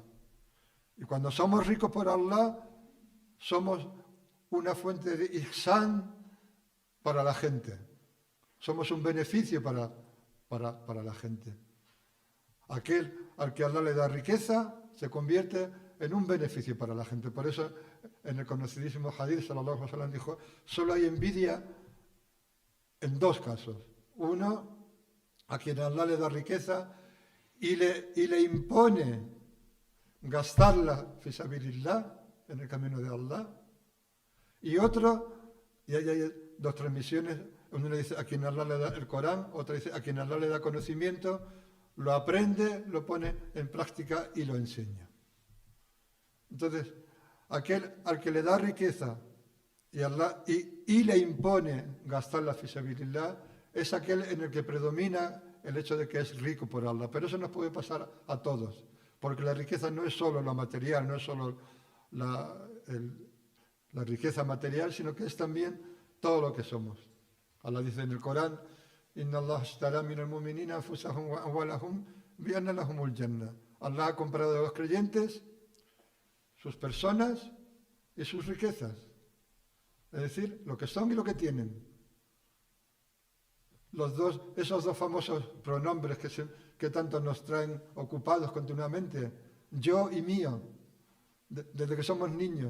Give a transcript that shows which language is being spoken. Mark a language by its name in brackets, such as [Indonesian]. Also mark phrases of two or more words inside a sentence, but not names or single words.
[Spanish] Y cuando somos ricos por Allah, somos una fuente de ihsan para la gente. Somos un beneficio para la gente. Aquel al que Allah le da riqueza se convierte en un beneficio para la gente. Por eso en el conocidísimo hadith [Arabic] صلى الله عليه وسلم [Spanish] dijo, solo hay envidia en dos casos. Uno, a quien Allah le da riqueza y le impone gastarla [Arabic] في سبيل الله, [Spanish] en el camino de Allah. Y otro, y ahí hay dos transmisiones, uno le dice a quien Allah le da el Corán, otra dice a quien Allah le da conocimiento, lo aprende, lo pone en práctica y lo enseña. Entonces, aquel al que le da riqueza y le impone gastar la fisabilidad, es aquel en el que predomina el hecho de que es rico por Allah. Pero eso nos puede pasar a todos, porque la riqueza no es solo lo material, no es solo la riqueza material, sino que es también todo lo que somos. Allah dice en el Corán, [Arabic] إن الله اشترى من المؤمنين أنفسهم وأموالهم بأن لهم الجنة. [Spanish] Allah ha comprado de los creyentes sus personas y sus riquezas. Es decir, lo que son y lo que tienen. Esos dos famosos pronombres que tanto nos traen ocupados continuamente, yo y mío, desde que somos niños.